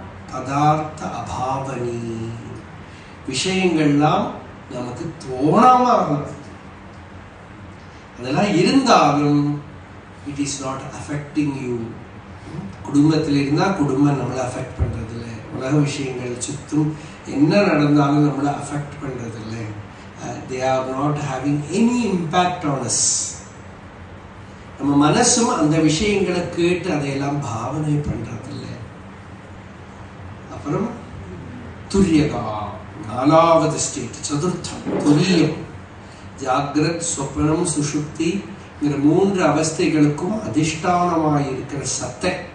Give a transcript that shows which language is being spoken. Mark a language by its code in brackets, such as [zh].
[ta] பதார்த்த அபாவனி. விஷயங்கள்லாம் நமக்கு தோணாம ஆகும். அதெல்லாம் இருந்தாலும் [en] It is not affecting you. [ta] குடும்பத்தில் இருந்தால் குடும்பம் நம்மளை அஃபெக்ட் பண்றதில்ல. உலக விஷயங்கள் சுற்றும் என்ன நடந்தாலும் நம்மளை அஃபெக்ட் பண்றதில்ல. [en] they are not having any impact on us. [ta] நம்ம மனசும் அந்த விஷயங்களை கேட்டு அதையெல்லாம் பாவனை பண்றதில்ல. அப்புறம் துரியகா, நாலாவது ஸ்டேட், சதுர்த்தம் துரியம். ஜாகிரத், சொப்னம், சுஷுப்திங்கிற 3 அவஸ்தைகளுக்கும் அதிஷ்டானமாக இருக்கிற சத்தை.